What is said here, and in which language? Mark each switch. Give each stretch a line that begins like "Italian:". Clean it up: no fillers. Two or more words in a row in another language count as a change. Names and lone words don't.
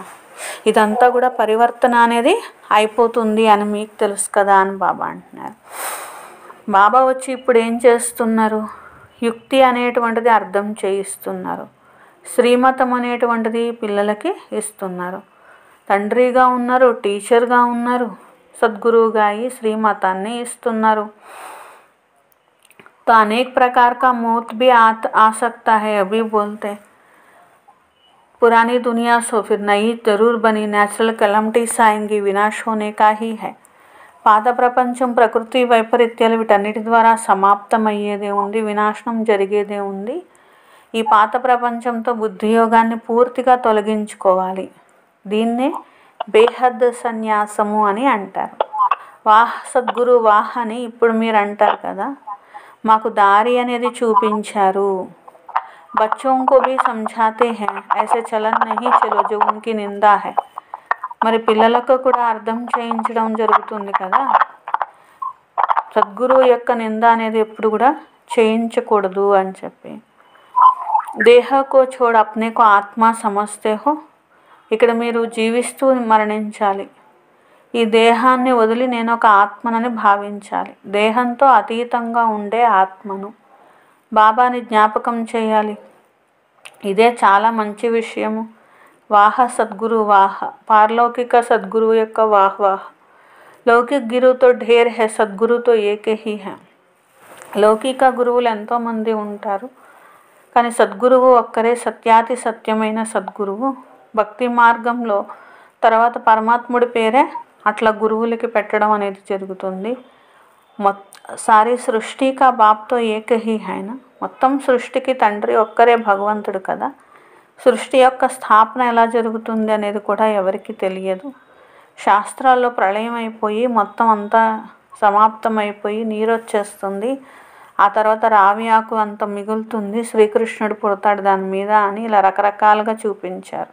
Telugu: ఇదంతా కూడా పరివర్తన అనేది అయిపోతుంది అని మీకు తెలుసు కదా అని బాబా అంటున్నారు. బాబా వచ్చి ఇప్పుడు ఏం చేస్తున్నారు? యుక్తి అనేటువంటిది అర్థం చేయిస్తున్నారు. శ్రీమతం అనేటువంటిది పిల్లలకి ఇస్తున్నారు. తండ్రిగా ఉన్నారు, టీచర్గా ఉన్నారు, सदगुरुगा ही श्रीमताన్ని ఇస్తున్నారు.
Hindi: तो अनेक प्रकार का मौत भी आ सकता है. अभी बोलते पुरानी दुनिया सो फिर नई जरूर बनी.
English: natural calamities
Hindi: आएंगी, विनाश होने का ही है.
Telugu: పాత ప్రపంచం ప్రకృతి వైపరీత్యాలు వీటన్నిటి ద్వారా సమాప్తమయ్యేదే ఉంది, వినాశనం జరిగేదే ఉంది. ఈ పాత ప్రపంచంతో బుద్ధియోగాన్ని పూర్తిగా తొలగించుకోవాలి. దీన్నే బేహద్ సన్యాసము అని అంటారు. వాహ్ సద్గురు వాహ్ అని ఇప్పుడు మీరు అంటారు కదా, మాకు దారి అనేది చూపించారు.
Hindi: बच्चों को भी समझाते हैं ऐसे चलन नहीं चलो जो उनकी निंदा है.
Telugu: మరి పిల్లలకు కూడా అర్థం చేయించడం జరుగుతుంది కదా, సద్గురువు యొక్క నింద అనేది ఎప్పుడు కూడా చేయించకూడదు అని చెప్పి.
Hindi: देह को छोड़ अपने को आत्मा समझते हो.
Telugu: ఇక్కడ మీరు జీవిస్తూ మరణించాలి. ఈ దేహాన్ని వదిలి నేను ఒక ఆత్మనని భావించాలి. దేహంతో అతీతంగా ఉండే ఆత్మను బాబాని జ్ఞాపకం చేయాలి. ఇదే చాలా మంచి విషయము. వాహ సద్గురు వాహ, పారలౌకిక సద్గురువు యొక్క వాహ్ వాహ్.
Hindi: लौकिक गुरु तो ढेर हैं, सद्गुरु तो एक ही है.
Telugu: లౌకిక గురువులు ఎంతోమంది ఉంటారు, కానీ సద్గురువు ఒక్కరే సత్యాతి సత్యమైన సద్గురువు. భక్తి మార్గంలో తర్వాత పరమాత్ముడి పేరే అట్లా గురువులకి పెట్టడం అనేది జరుగుతుంది.
Hindi: सारी सृष्टि का बाप तो एक ही है ना.
Telugu: మొత్తం సృష్టికి తండ్రి ఒక్కరే భగవంతుడు కదా. సృష్టి యొక్క స్థాపన ఎలా జరుగుతుంది అనేది కూడా ఎవరికి తెలియదు. శాస్త్రాల్లో ప్రళయం అయిపోయి మొత్తం అంతా సమాప్తమైపోయి నీరు వచ్చేస్తుంది, ఆ తర్వాత రావి ఆకు అంత మిగులుతుంది, శ్రీకృష్ణుడు పుడతాడు దాని మీద అని ఇలా రకరకాలుగా చూపించారు.